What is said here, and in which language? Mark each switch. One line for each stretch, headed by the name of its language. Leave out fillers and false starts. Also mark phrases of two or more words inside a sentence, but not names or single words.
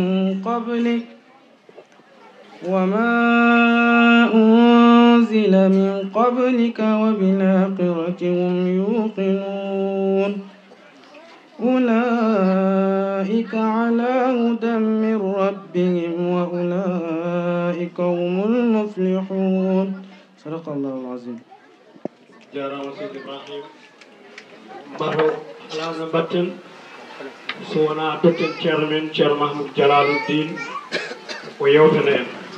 Arabic: من قبلك وبالآخرة هم يوقنون أولئك على هدى من ربهم وأولئك هم المفلحون. صدق الله العظيم.
Fula: جارama Seydi Ibrahim mbato alawna mbatten so wona dotten ceerno men ceerno Mahmoudou Jalaluddin o yewtana en